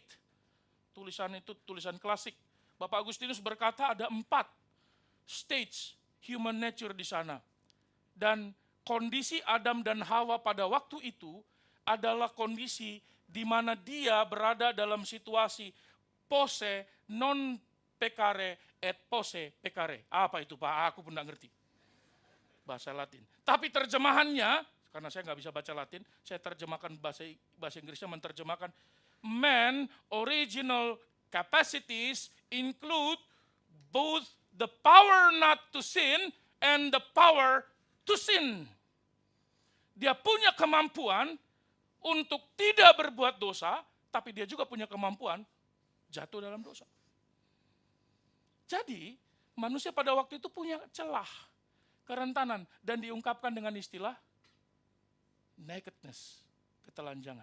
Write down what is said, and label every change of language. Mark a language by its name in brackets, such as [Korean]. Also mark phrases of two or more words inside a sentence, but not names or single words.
[Indonesian] Tulisan itu tulisan klasik. Bapak Agustinus berkata ada 4 [English] stage human nature [Indonesian] di sana. Dan kondisi Adam dan Hawa pada waktu itu adalah kondisi di mana dia berada dalam situasi [Latin] posse non pecare et posse pecare. [Indonesian] Apa itu Pak? Aku pun tidak ngerti. Bahasa Latin. Tapi terjemahannya, karena saya nggak bisa baca Latin, saya terjemahkan bahasa Inggrisnya, menerjemahkan [English] man original capacities include both the power not to sin [Indonesian] and the power to sin. Dia punya kemampuan untuk tidak berbuat dosa, tapi dia juga punya kemampuan jatuh dalam dosa. Jadi, manusia pada waktu itu punya celah, kerentanan, dan diungkapkan dengan istilah nakedness, ketelanjangan.